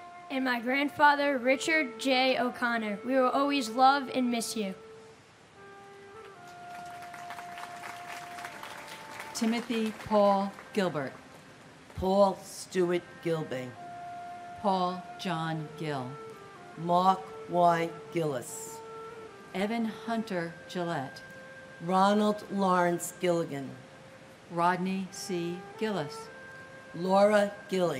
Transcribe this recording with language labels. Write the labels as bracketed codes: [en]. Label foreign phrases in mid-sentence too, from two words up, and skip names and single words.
[en] And my grandfather, Richard J. O'Connor. We will always love and miss you. Timothy Paul Gilbert. Paul Stewart Gilbey. Paul John Gill. Mark Y. Gillis. Evan Hunter Gillette. Ronald Lawrence Gilligan. Rodney C. Gillis. Laura Gilly.